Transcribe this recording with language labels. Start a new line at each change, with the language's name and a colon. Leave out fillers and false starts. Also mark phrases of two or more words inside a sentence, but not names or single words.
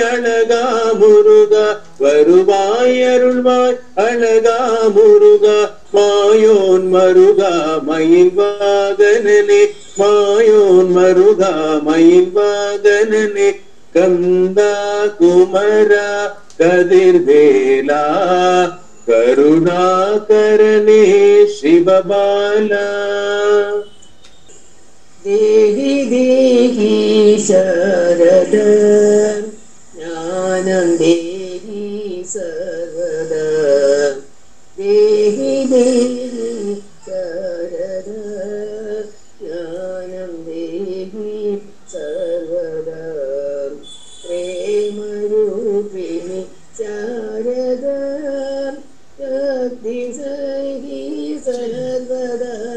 Tamil: அழகா முருகா வருவாய் அருள்வாய் அழகா முருகா மாயோன் மருகா மயில் வாகனனே மாயோன் மருகா மயில் வாகனனே கந்தா குமரா கதிர்வேலா கருணாகரனே சிவபாலா
Sanskrit: देहि देहि शरद ज्ञानं देहि सर्वदा देहि देहि शरद ज्ञानं देहि सर्वदा प्रेमरूपिणि शारदा शक्ति सहि सर्वदा